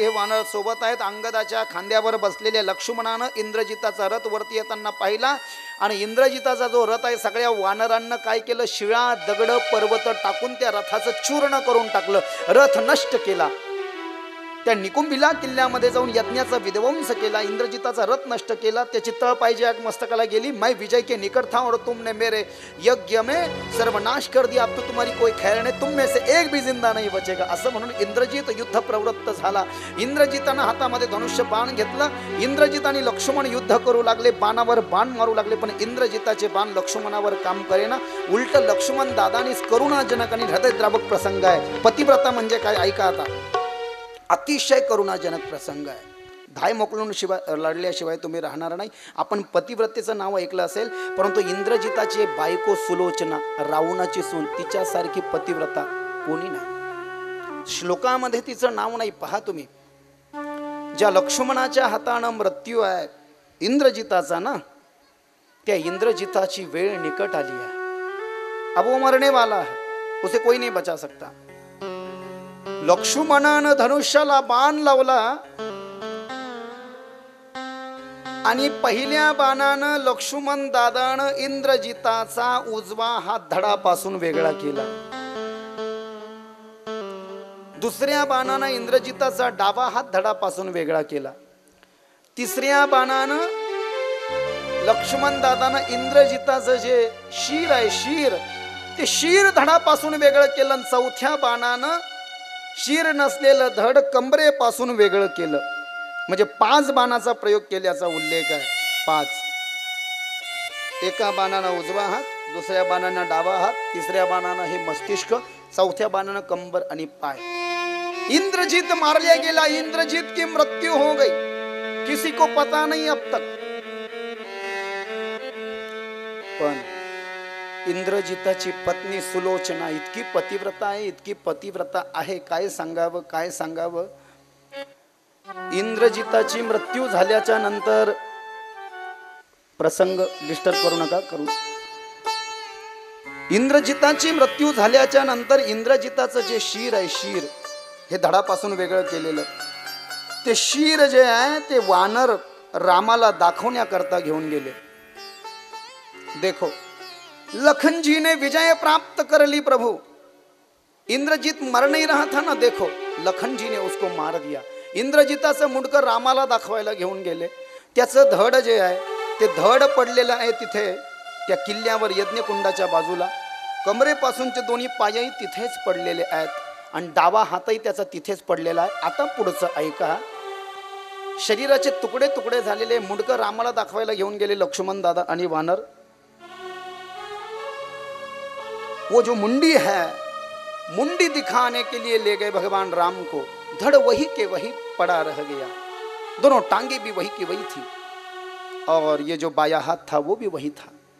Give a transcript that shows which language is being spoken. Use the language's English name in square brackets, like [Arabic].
[Marathi] हे वानर सोबत आहेत. अंगदाच्या खांद्यावर बसलेल्या लक्ष्मणानं इंद्रजिताचा रथ वरती येताना पाहिला आणि इंद्रजिताचा जो रथ आहे सगळ्या वानरांना काय केलं, शिळा दगड पर्वत टाकून त्या रथाचं चूर्ण करून टाकलं, रथ नष्ट केला. त्या निकुंभिला किल्ल्यामध्ये जाऊन यज्ञाचा विध्वंस केला, इंद्रजिताचा रथ नष्ट केला, त्याची तळ पाहिजे आग मस्तकाला गेली. [Hindi] मैं विजय के निकट था और तुमने मेरे यज्ञ में सर्वनाश कर दिया, अब तो तुम्हारी कोई खैर नहीं, तुम में से एक भी जिंदा नहीं बचेगा. [Marathi] असं म्हणून इंद्रजित युद्ध प्रवृत्त झाला. इंद्रजितानं हातामध्ये धनुष्य बाण घेतला. इंद्रजित आणि लक्ष्मण युद्ध करू लागले, बाणावर बाण मारू लागले. पण इंद्रजिताचे बाण लक्ष्मणावर काम करेना. उलट लक्ष्मण दादानीच करुणाजनक आणि हृदयद्रावक प्रसंग आहे. पतिव्रता म्हणजे काय ऐका आता. अतिशय करुणाजनक प्रसंग आहे. धाय मोकलून शिवाय लढल्याशिवाय तुम्ही राहणार नाही. आपण पतिव्रतेचं नाव ऐकलं असेल परंतु इंद्रजिताची बायको सुलोचना, रावणाची सून, तिच्यासारखी पतिव्रता कोणी नाही. श्लोकामध्ये तिचं नाव नाही. पहा तुम्ही, ज्या लक्ष्मणाच्या हातानं मृत्यू आहे इंद्रजिताचा ना, त्या इंद्रजिताची वेळ निकट आली आहे. [Hindi] अब वो मरने वाला है, उसे कोई नहीं बचा सकता. [Marathi] लक्ष्मणानं धनुष्याला बाण लावला आणि पहिल्या बाणानं लक्ष्मण दादानं इंद्रजिताचा उजवा हात धडापासून वेगळा केला. दुसऱ्या बाणानं इंद्रजिताचा डावा हात धडापासून वेगळा केला. तिसऱ्या बाणानं लक्ष्मण दादानं इंद्रजिताचं जे शीर आहे, शीर, ते शीर धडापासून वेगळं केलं. चौथ्या बाणानं शीर नसलेलं धड कंबरेपासून वेगळं केलं. म्हणजे 5 बाणाचा प्रयोग केल्याचा उल्लेख आहे. 5. एका बाणानं उजवा हात, दुसऱ्या बाणानं डावा हात, तिसऱ्या बाणानं हे मस्तिष्क, चौथ्या बाणानं कंबर आणि पाय. [Hindi] इंद्रजित मार लिया गेला. इंद्रजित की मृत्यु हो गई, किसी को पता नहीं अब तक. [Marathi] पण इंद्रजिताची पत्नी सुलोचना इतकी पतिव्रता आहे, इतकी पतिव्रता आहे, काय सांगावं, काय सांगावं. इंद्रजिताची मृत्यू झाल्याच्या नंतर, प्रसंग डिस्टर्ब करू नका करू. इंद्रजिताची मृत्यू झाल्याच्या नंतर इंद्रजिताचं जे शीर आहे, शीर हे धडापासून वेगळं केलेलं, ते शीर जे आहे ते वानर रामाला दाखवण्याकरता घेऊन गेले. [Hindi] देखो लखन जी ने विजय प्राप्त कर ली प्रभु. इंद्रजित मर नहीं रहा था ना, देखो लखन जी ने उसको मार दिया. [Marathi] इंद्रजिताचं मुंडकं रामाला दाखवायला घेऊन गेले. त्याचं धड जे आहे ते धड पडलेलं आहे तिथे त्या किल्ल्यावर यज्ञकुंडाच्या बाजूला. कमरेपासूनचे दोन्ही पायही तिथेच पडलेले आहेत आणि डावा हातही त्याचा तिथेच पडलेला आहे. आता पुढचं ऐका. शरीराचे तुकडे तुकडे झालेले मुंडकं रामाला दाखवायला घेऊन गेले लक्ष्मण दादा आणि वानर. [Hindi] वो जो मुंडी है, मुंडी दिखाने के लिए ले गए भगवान राम को. धड़ वही के वही पड़ा रह गया. दोनों टांगे भी वही की वही थी और ये जो बाया हाथ था वो भी वही था.